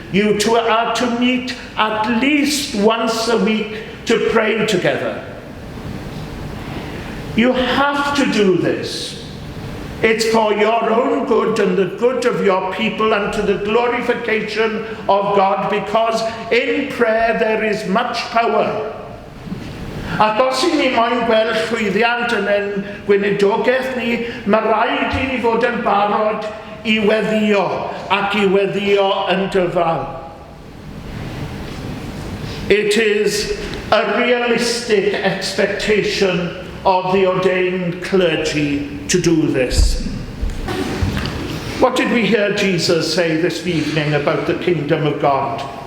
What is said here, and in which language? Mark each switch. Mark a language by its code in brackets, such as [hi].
[en] You two are to meet at least once a week to pray together. You have to do this. It's for your own good and the good of your people and to the glorification of God, because in prayer there is much power. [cy] Ac os i ni moyn gweld llwyddiant yn ein gweinidogaeth ni, mae rhaid i ni fod yn barod I weddio ac I weddio yn dyfal. [en] It is a realistic expectation of the ordained clergy to do this. What did we hear Jesus say this evening about the kingdom of God?